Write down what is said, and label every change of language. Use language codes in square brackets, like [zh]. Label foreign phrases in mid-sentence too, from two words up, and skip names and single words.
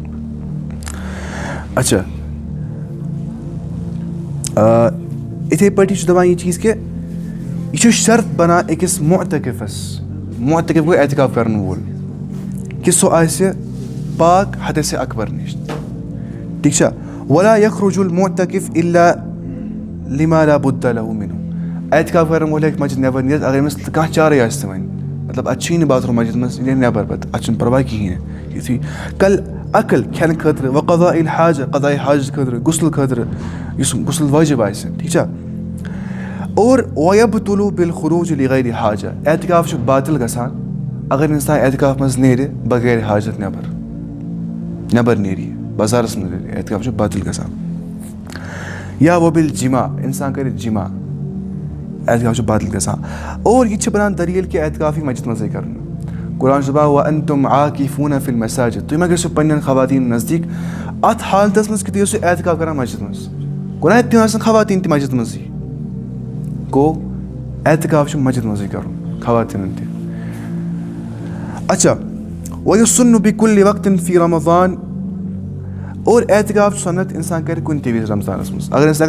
[ks] اچھا یِتھَے پٲٹھی چھُ دَپان یہِ چیٖز کہِ یہِ چھُ شرط بَنان أکِس مُعتَکِفَس مُعتَکِف گوٚو اعتِقاف کَرَن وول کہِ سُہ آسہِ پاک حدثِ اکبر نِش ٹھیٖک چھا [ar] ولا یخرج المعتکف الا لما لا بُدَّ لہُ مِنہُ [ks] اعتِقاف کَرَن وول ہیٚکہِ مسجِد نٮ۪بر نیٖرِتھ اگر أمِس کانٛہہ چارٕے آسہِ تہِ وۄنۍ مطلب اَتہِ چھُیی نہٕ باتھروٗم مسجِد منٛز یہِ نیرِ نٮ۪بر پَتہٕ اَتھ چھُنہٕ پَرواے کِہیٖنۍ نہٕ یُتھُے کل عقل کھٮ۪نہٕ خٲطرٕ [ar] وقضاء الحاجہ [ks] قضاء حاجت خٲطرٕ غُسل خٲطرٕ یُس غُسل وٲجِب آسہِ ٹھیٖک چھا اور [ar] وَیَبطُلُ بالخروٗج لِغیر حاجہ [ks] اعتِقاف چھُ باطِل گژھان اگر اِنسان اعتِقاف منٛز نیرِ بغیر حاجت نٮ۪بر نیرِ یہِ بازارَس منٛز نیرِ اعتِقاف چھُ باطِل گژھان یا [ar] وَبِل جِما [ks] اِنسان کَرِ جِما اعتِقاف چھُ باطِل گژھان اور یہِ تہِ چھِ بَنان دٔلیٖل کہِ اعتِقاف یی مسجِد منٛزٕے کَرنہٕ قرآن چھُ دَپان [ar] وَأَنتُم عاکِفوٗنَ فِی المساجِد [ks] تُہۍ ما گٔژھِو پنٛنٮ۪ن خواتیٖن نزدیٖک اَتھ حالتَس منٛز کہِ تُہۍ ٲسِو اعتِقاف کَران مسجِد منٛز گوٚو نہ تِم آسَن خواتیٖن تہِ مسجِد منٛزٕے گوٚو اعتِقاف چھُ مسجِد منٛزٕے کَرُن خواتیٖنَن تہِ اچھا [ar] وَیُسُنُّ بِکُلِّ وقتٍ فی رمضان [ks] اور اعتِقاف چھُ سُنت اِنسان کَرِ کُنہِ تہِ وِزِ رمضانَس منٛز اگر اِنسان